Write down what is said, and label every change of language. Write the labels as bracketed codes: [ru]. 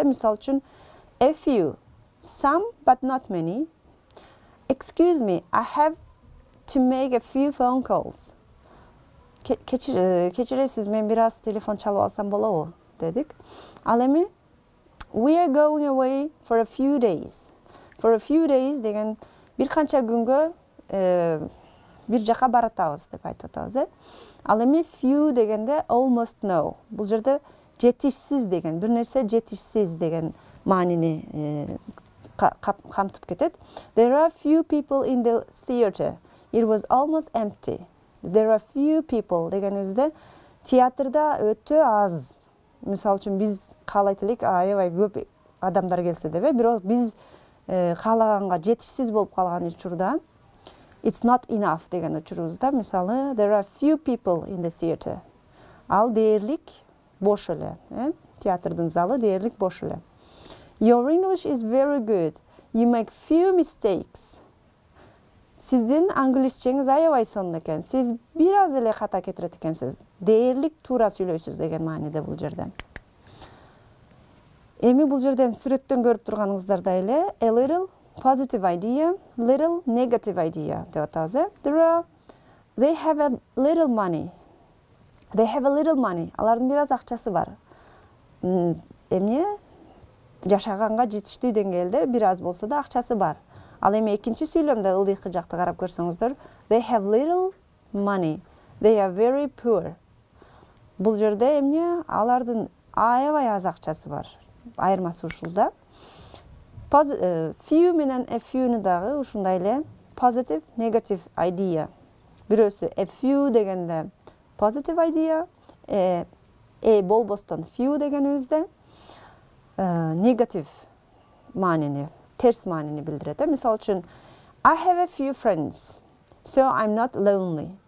[ky] Мисалы үчүн [en] a few, some but not many. Excuse me, I have to make a few phone calls. [ky] Кечиресиз, мен бир аз телефон чалып алсам болобу, дедик. Ал эми [en] we are going away for a few days. For a few days [ky] деген бир канча күнгө бир жака баратабыз деп айтып атабыз. Ал эми few дегенде [en] almost no. [ky] Бул жерде жетишсиз деген, бир нерсе жетишсиз деген маанини камтып кетет. [en] There are few people in the theater. It was almost empty. There are few people [ky] дегенибизде театрда өтө аз. Мисалы үчүн биз каалайт элек аябай көп адамдар келсе деп, бирок биз каалаганга жетишсиз болуп калган учурда [en] it's not enough [ky] деген учурубузда мисалы [en] there are few people in the theater. [ky] Ал дээрлик бош эле, театрдын залы дээрлик бош эле. [en] Your English is very good. You make few mistakes. [ky] Сиздин англисчеңиз аябай сонун экен. Сиз бир аз эле ката кетирет экенсиз. Дээрлик туура сүйлөйсүз деген мааниде бул жерде. Эми бул жерден сүрөттөн көрүп турганыңыздардай эле [en] a little positive idea, little negative idea [ky] деп атабыз. [en] They have a little money. They have a little money. [ky] Алардын бир аз акчасы бар. Эмне? Жашаганга жетиштүү деңгээлде бир аз болсо да акчасы бар. Ал эми экинчи сүйлөмдө ылдыйкы жакты карап көрсөңүздөр, [en] they have little money. They are very poor. [ky] Бул жерде эмне? Алардын аябай аз акчасы бар. Айырмасы ушулда. Few менен a few'ну дагы ушундай эле [en] positive, negative idea. [ky] Бирөөсү a few дегенде [en] positive idea, [ky] болбостон few дегенибизде negative маанини, терс маанини билдирет. Мисалы үчүн [en] I have a few friends, so I'm not lonely.